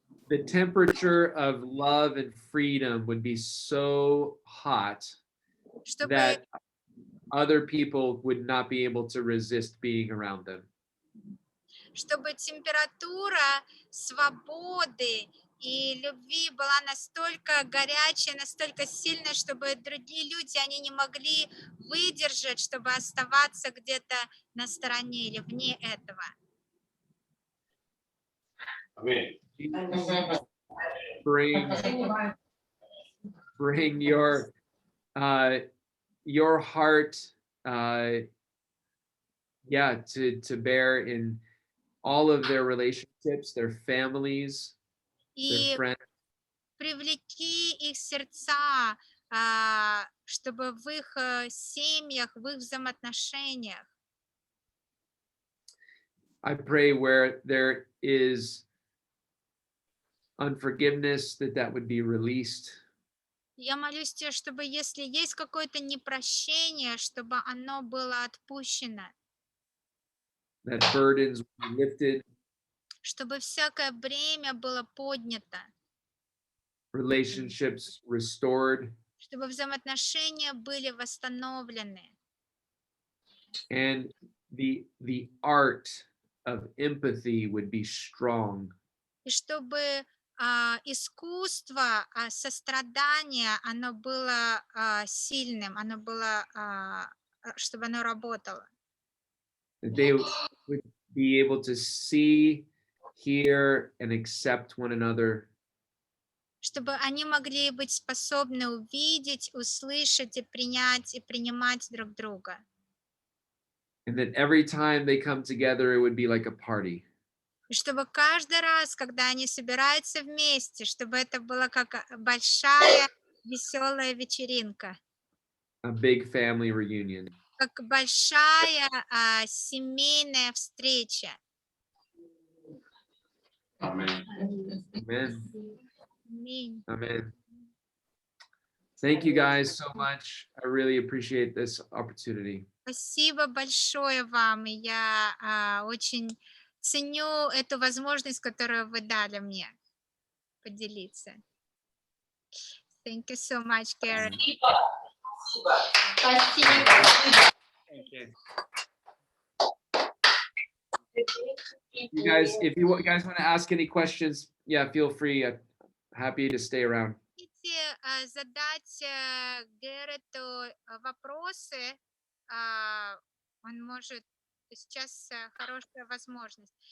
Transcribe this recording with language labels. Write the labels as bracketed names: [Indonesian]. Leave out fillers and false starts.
[English] The temperature of love and freedom would be so hot that other people would not be able to resist being around them. [Russian] Чтобы температура свободы и любви была настолько горячая, настолько сильная, чтобы другие люди, они не могли выдержать, чтобы оставаться где-то на стороне или вне этого. [English] Bring your heart to bear in all of their relationships, their families, their friends. [Russian] Привлеки их сердца, чтобы в их семьях, в их взаимоотношениях. [English] I pray where there is unforgiveness, that would be released. [Russian] Я молюсь тебе, чтобы если есть какое-то непрощение, чтобы оно было отпущено. [English] That burdens be lifted. [Russian] Чтобы всякое бремя было поднято. [English] Relationships restored. [Russian] Чтобы взаимоотношения были восстановлены. [English] And the art of empathy would be strong. [Russian] И чтобы искусство сострадания, оно было сильным, оно было, чтобы оно работало. [English] They would be able to see, hear, and accept one another. [Russian] Чтобы они могли быть способны увидеть, услышать и принять, и принимать друг друга. [English] And that every time they come together, it would be like a party. [Russian] И чтобы каждый раз, когда они собираются вместе, чтобы это было как большая веселая вечеринка. [English] A big family reunion. [Russian] Как большая семейная встреча. [English] Amen. Amen. [Russian] Аминь. [English] Amen. Thank you guys so much. I really appreciate this opportunity. [Russian] Спасибо большое вам. Я очень ценю эту возможность, которую вы дали мне поделиться. [English] Thank you so much, Gэрретт. [Russian] Спасибо. [English] Thank you. You guys, if you guys want to ask any questions, feel free. I'm happy to stay around. [Russian] можете задать Гэрретту вопросы, он может, сейчас хорошая возможность.